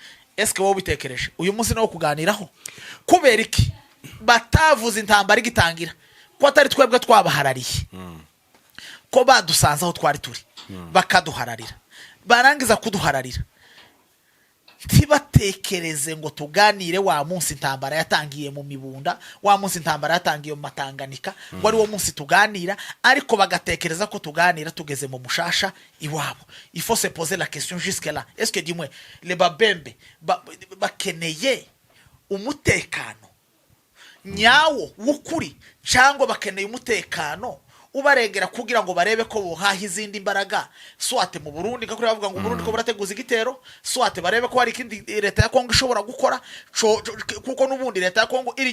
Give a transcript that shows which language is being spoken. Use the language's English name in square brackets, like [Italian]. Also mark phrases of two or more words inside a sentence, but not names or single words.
[Kinyarwanda] eske wowe bitekereje uyu munsi no kuganiraho kubera iki batavuze intambara igitangira ko atari twebwe twabaharariye ko badusanze aho twari turi bakaduhararira barangiza kuduhararira ntibatekereze ngo tuganire wa munsi intambara yatangiye mu Mibunda wa munsi intambara yatangiye mu Matanganika ngo ari wo munsi tuganira ariko bagatekereza ko tuganira tugeze mu Mushasha iwabo. [French] Il faut se poser la question jusque là, est-ce que dis-moi les babembe [Kinyarwanda] bakeneye umutekano nyawo w'ukuri cyangwa bakeneye umutekano ubarengera kugira ngo barebe ko bohaha izindi imbaraga swate mu Burundi kakuri bavuga ngo Burundi ko burateguza igitero swate barebe ko hari ikindi leta ya Kongo ishobora gukora kuko nubundi leta ya Kongo iri